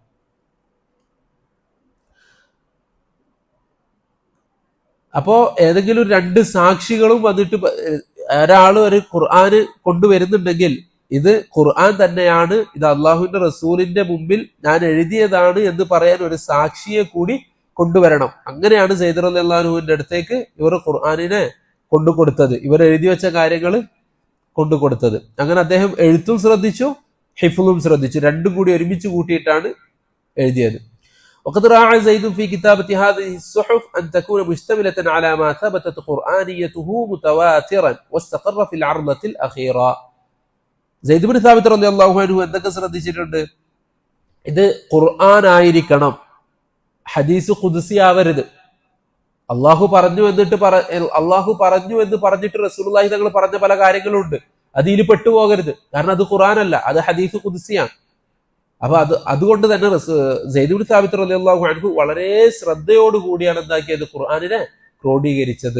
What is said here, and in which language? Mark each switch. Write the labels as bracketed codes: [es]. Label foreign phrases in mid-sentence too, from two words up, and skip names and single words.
[ml] അപ്പോ ഏതെങ്കിലും രണ്ട് സാക്ഷികളും വന്നിട്ട് ഒരാൾ ഒരു ഖുർആന് കൊണ്ടുവരുന്നുണ്ടെങ്കിൽ ഇത് ഖുർആൻ തന്നെയാണ്, ഇത് അള്ളാഹുവിന്റെ റസൂലിന്റെ മുമ്പിൽ ഞാൻ എഴുതിയതാണ് എന്ന് പറയാൻ ഒരു സാക്ഷിയെ കൂടി കൊണ്ടുവരണം. അങ്ങനെയാണ് സയ്യിദ് [ar] رضي الله عنه [ml] അടുത്തേക്ക് ഇവർ ഖുർആനിനെ കൊണ്ടുകൊടുത്തത്, ഇവർ എഴുതി വെച്ച കാര്യങ്ങൾ കൊണ്ടുകൊടുത്തത്. അങ്ങനെ അദ്ദേഹം എഴുത്തും ശ്രദ്ധിച്ചു, ഹിഫ്ളും ശ്രദ്ധിച്ചു, രണ്ടും കൂടി ഒരുമിച്ച് കൂട്ടിയിട്ടാണ് എഴുതിയത്. [ar] وقد راعى زيد في كتابة هذه الصحف أن تكون مشتملة على ما ثبتت قرآنيته متواترا واستقر في العرضة الأخيرة. زيد بن ثابت رضي الله عنه [ml] എന്തൊക്കെ ശ്രദ്ധിച്ചിട്ടുണ്ട്, ഇത് ഖുർആൻ ആയിരിക്കണം, [ar] حديث قدسي [ml] ആവരുത്. അള്ളാഹു പറഞ്ഞു എന്ന് പറഞ്ഞിട്ട് റസൂലുള്ളാഹി തങ്ങൾ പറഞ്ഞ പല കാര്യങ്ങളുണ്ട്, അതിൽ പെട്ടുപോകരുത്. കാരണം അത് ഖുർആനല്ല, അത് [ar] حديث قدسي. [ml] അപ്പൊ അതുകൊണ്ട് തന്നെ സെയ്ദ് ഇബ്നു സാബിത്ത് [ar] رضي الله عنه [ml] വളരെ ശ്രദ്ധയോടുകൂടിയാണ് എന്താക്കിയത്, ഖുർആനിനെ ക്രോഡീകരിച്ചത്.